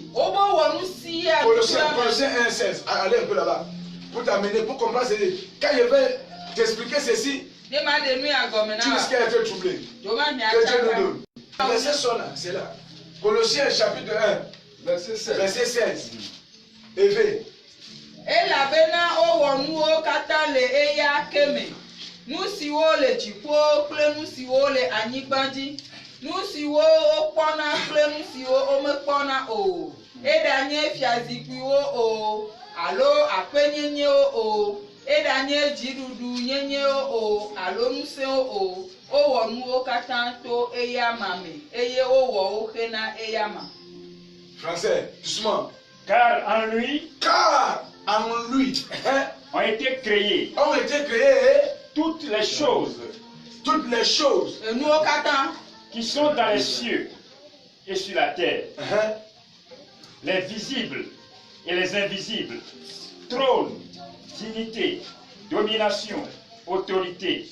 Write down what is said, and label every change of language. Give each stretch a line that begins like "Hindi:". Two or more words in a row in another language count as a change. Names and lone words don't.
French: Colossiens 1,16. Allez un peu là-bas. Pour t'amener, pour comprendre, quand je vais t'expliquer ceci, tu risques d'être troublé. Que Dieu nous donne. Le verset sont là, c'est là. Colossiens chapitre 1, verset 16. Éveille.
Ewe: Nu siwo le dziƒo kple nu siwo le anyigba dzi, nu siwo wokpɔna kple nu siwo womekpɔna o, eɖanye fiazikpuiwo o, alo aƒenyenyewo o, eɖanye dziɖuɖu nyenyewo o, alo ŋusẽwo o, wowɔ nuwo katã to eya ma me, eye wowɔ wo xe na eya ma.
French: Français, doucement. Car en lui ont été créées toutes les choses qui sont dans les cieux et sur la terre, les visibles et les invisibles, trône, dignité, domination, autorité.